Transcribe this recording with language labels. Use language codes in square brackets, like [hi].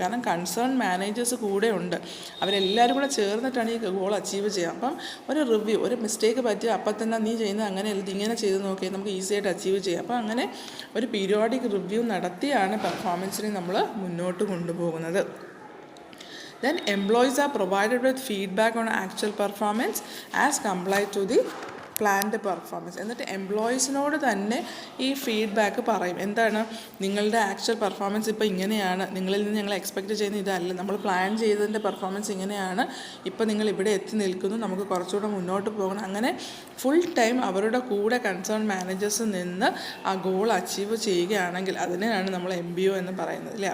[ml] കാരണം concern managers കൂടെ ഉണ്ട്, അവരെല്ലാവരും കൂടെ ചേർന്നിട്ടാണ് ഈ ഗോൾ അച്ചീവ് ചെയ്യുക. അപ്പം ഒരു റിവ്യൂ, ഒരു മിസ്റ്റേക്ക് പറ്റിയ അപ്പം തന്നെ നീ ചെയ്യുന്നത് അങ്ങനെ ഇങ്ങനെ ചെയ്ത് നോക്കിയാൽ നമുക്ക് ഈസി ആയിട്ട് അച്ചീവ് ചെയ്യാം. അപ്പോൾ അങ്ങനെ ഒരു പീരിയോഡിക് റിവ്യൂ നടത്തിയാണ് പെർഫോമൻസിനെ നമ്മൾ മുന്നോട്ട് കൊണ്ടുപോകുന്നത്. [en] Then employees are provided with feedback on actual performance as compared to the planned performance. [ml] എന്നിട്ട് എംപ്ലോയീസിനോട് തന്നെ ഈ ഫീഡ്ബാക്ക് പറയും. എന്താണ്, നിങ്ങളുടെ ആക്ച്വൽ പെർഫോമൻസ് ഇപ്പോൾ ഇങ്ങനെയാണ്, നിങ്ങളിൽ നിന്ന് ഞങ്ങൾ എക്സ്പെക്റ്റ് ചെയ്യുന്ന ഇതല്ല, നമ്മൾ പ്ലാൻ ചെയ്തതിൻ്റെ പെർഫോമൻസ് ഇങ്ങനെയാണ്, ഇപ്പോൾ നിങ്ങൾ ഇവിടെ എത്തി നിൽക്കുന്നു, നമുക്ക് കുറച്ചുകൂടെ മുന്നോട്ട് പോകണം. അങ്ങനെ ഫുൾ ടൈം അവരുടെ കൂടെ കൺസേൺ മാനേജേഴ്സ് നിന്ന് ആ ഗോൾ അച്ചീവ് ചെയ്യുകയാണെങ്കിൽ അതിനെയാണ് നമ്മൾ MBO എന്ന് പറയുന്നത് അല്ലേ.